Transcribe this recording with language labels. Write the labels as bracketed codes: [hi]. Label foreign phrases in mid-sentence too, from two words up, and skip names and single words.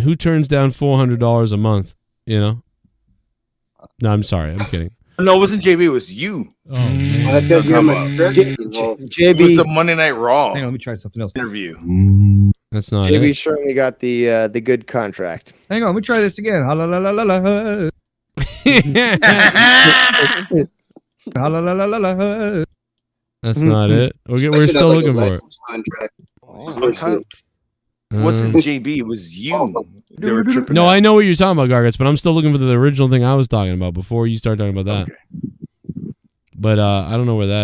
[en] Who turns down $400 a month? You know? No, I'm sorry. I'm kidding. No, it wasn't JB. It was you. JB It was a Monday Night Raw. Hang on, let me try something else. Interview. That's not JB it. certainly got the good contract. Hang on, let me try this again. Ha la la la la la. Ha la la la la la. That's not it. We're still looking for it. Wasn't JB? It was you. They were tripping. No, out. I know what you're talking about, Gargats, but I'm still looking for the original thing I was talking about before you start talking about that. Okay. But I don't know where that.